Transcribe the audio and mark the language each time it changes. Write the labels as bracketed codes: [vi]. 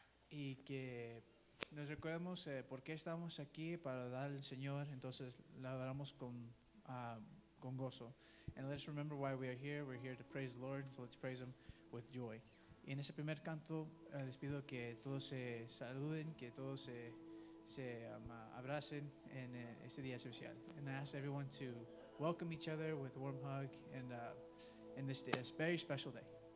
[es] Y que nos recordemos por qué estamos aquí para dar al Señor. Entonces le adoramos con gozo. [en] And let's remember why we are here. We're here to praise the Lord. So let's praise Him with joy. [es] Y en ese primer canto les pido que todos se saluden, que todos se abracen en este día especial. [en] And I ask everyone to welcome each other with a warm hug and in this day, a very special day.